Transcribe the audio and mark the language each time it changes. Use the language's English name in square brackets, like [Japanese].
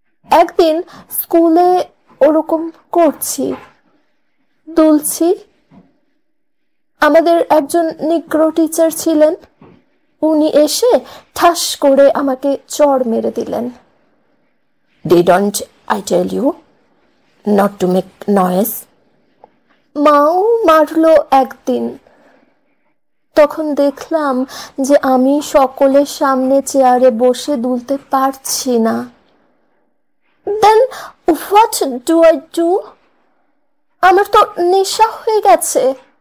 [Bangla] একদিন স্কুলে ওরকম করছি, দুলছি। আমাদের একজন নিগ্রো টিচার ছিলেন, উনি এসে ঠাস করে আমাকে চড় মেরে দিলেন। [English] Didn't I tell you not to make noise? [Bangla] মাও মারলো একদিন। তখন দেখলাম যে আমি সকলের সামনে চেয়ারে বসে দুলতে পারছি না। [English] Then what do I do? [Bangla] আমার তো নেশা হয়ে গেছে।